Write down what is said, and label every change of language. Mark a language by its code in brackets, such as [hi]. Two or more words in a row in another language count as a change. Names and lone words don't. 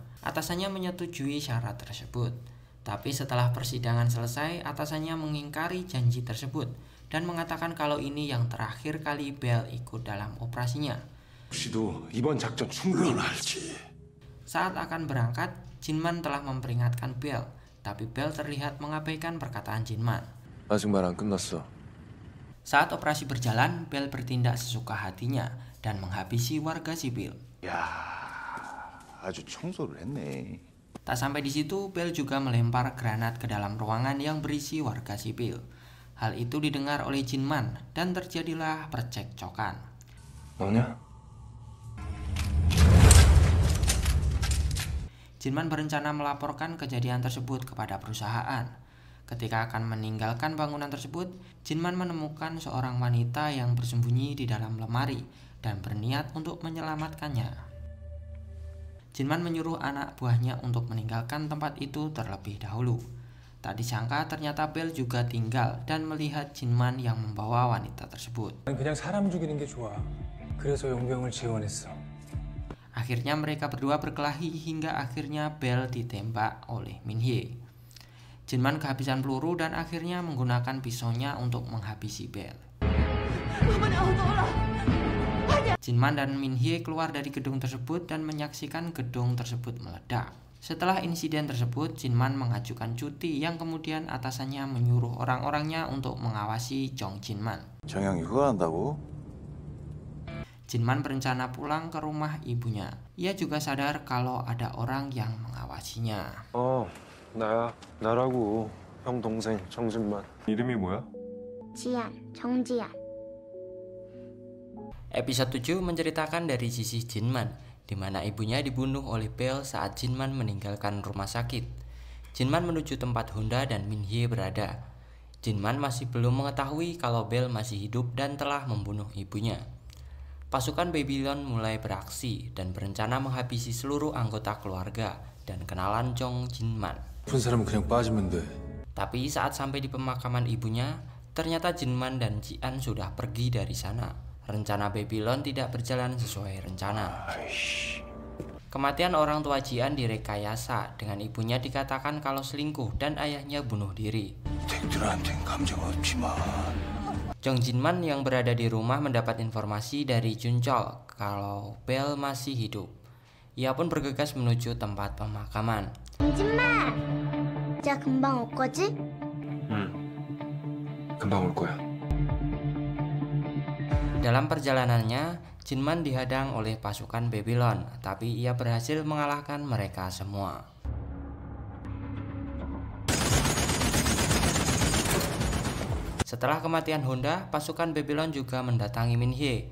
[id] Atasannya menyetujui syarat tersebut. Tapi setelah persidangan selesai, atasannya mengingkari janji tersebut dan mengatakan kalau ini yang terakhir kali Bell ikut dalam operasinya. Saat akan berangkat, Jinman telah memperingatkan Bell, tapi Bell terlihat mengabaikan perkataan Jinman. [ko] 아직 말 안 끝났어. [id] Saat operasi berjalan, Bell bertindak sesuka hatinya dan menghabisi warga sipil. [ko] 야, 아주 청소를 했네. [id] Tak sampai di situ, Bell juga melempar granat ke dalam ruangan yang berisi warga sipil. Hal itu didengar oleh Jinman dan terjadilah percekcokan. [ko] 너냐? [id] Jinman berencana melaporkan kejadian tersebut kepada perusahaan. Ketika akan meninggalkan bangunan tersebut, Jinman menemukan seorang wanita yang bersembunyi di dalam lemari dan berniat untuk menyelamatkannya. Jinman menyuruh anak buahnya untuk meninggalkan tempat itu terlebih dahulu. Tak disangka ternyata Bell juga tinggal dan melihat Jinman yang membawa wanita tersebut. [ko] 그냥 사람 죽이는 게 좋아. 그래서 용병을 지원했어. [id] Akhirnya mereka berdua berkelahi hingga akhirnya Bell ditembak oleh Min-hye. Jinman kehabisan peluru dan akhirnya menggunakan pisaunya untuk menghabisi Bell. Jinman dan Min-hye keluar dari gedung tersebut dan menyaksikan gedung tersebut meledak. Setelah insiden tersebut, Jinman mengajukan cuti yang kemudian atasannya menyuruh orang-orangnya untuk mengawasi Jong Jinman. [ko] 정영이 그거 한다고? [id] Jinman berencana pulang ke rumah ibunya. Ia juga sadar kalau ada orang yang mengawasinya. [ko] 나야. 나라고. 형 동생 정진만. 이름이 뭐야? 지안, 정지안. [id] Episode 7 menceritakan dari sisi Jinman, di mana ibunya dibunuh oleh Bell saat Jinman meninggalkan rumah sakit. Jinman menuju tempat Honda dan Min-hye berada. Jinman masih belum mengetahui kalau Bell masih hidup dan telah membunuh ibunya. Pasukan Babylon mulai beraksi dan berencana menghabisi seluruh anggota keluarga dan kenalan Jong Jinman. [ko] 아픈 사람은 그냥 빠지면 돼. [id] Tapi saat sampai di pemakaman ibunya, ternyata Jinman dan Jian sudah pergi dari sana. Rencana Babylon tidak berjalan sesuai rencana. Kematian orang tua Jian direkayasa dengan ibunya dikatakan kalau selingkuh dan ayahnya bunuh diri. [ko] 댁들한텐 감정 없지만 [id] Jong Jinman yang berada di rumah mendapat informasi dari Junchol kalau Bell masih hidup. Ia pun bergegas menuju tempat pemakaman. [ko] 정진만! 진짜 금방 올 거지? 금방 올 거야. [id] Dalam perjalanannya, Jinman dihadang oleh pasukan Babylon, tapi ia berhasil mengalahkan mereka semua. Setelah kematian Honda, pasukan Babylon juga mendatangi Min-hye.